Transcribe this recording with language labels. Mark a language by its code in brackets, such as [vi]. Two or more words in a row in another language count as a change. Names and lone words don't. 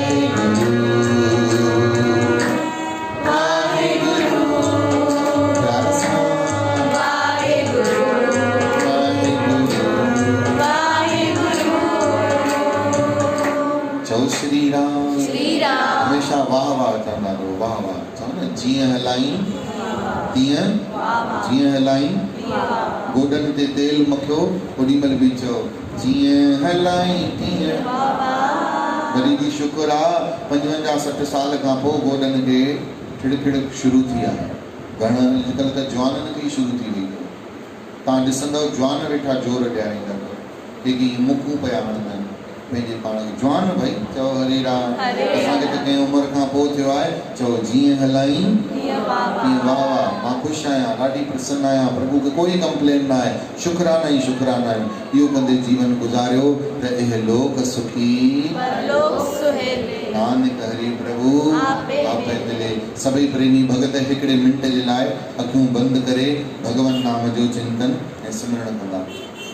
[sd] वाहिगुरु वाहिगुरु वाहिगुरु। चओ श्री राम। श्री राम। हमेशा वाह वाह चवंदा रहो, वाह वाह। चओ न, जीअं हलाई तीअं, जीअं हलाई गोडन ते तेल मखियो ओॾी महिल बि चओ जीअं हलाई तीअं वरी बि शुक्र आहे 55-60 साल खां पोइ गोडन खे खिड़खिड़ शुरू थी आहे। घणा अॼुकल्ह त जवाननि खे शुरू थी वई आहे। तव्हां ॾिसंदव जवान वेठा जोर ॾियारींदा जेकी मुकूं पिया हणंदा आहिनि पंहिंजे पाण खे। जवान भई चओ हरे राम। असांखे त कंहिं उमिरि खां पोइ थियो आहे। चओ जीअं हलाई तीअं वाह वाह। मां ख़ुशि आहियां, ॾाढी प्रसन्न आहियां। प्रभु खे कोई कंप्लेन न आहे। शुक्राना ई शुक्राना आहिनि। इहो कंदे जीवन गुज़ारियो त [pa] इह लोक सुखी परलोक सुहेले। नानक हरि प्रभु आपे दिले। [sd] सभई प्रेमी भगत हिकिड़े मिंट जे लाइ अखियूं बंदि करे भगवान नाम जो चिंतन ऐं सिमरन कंदा।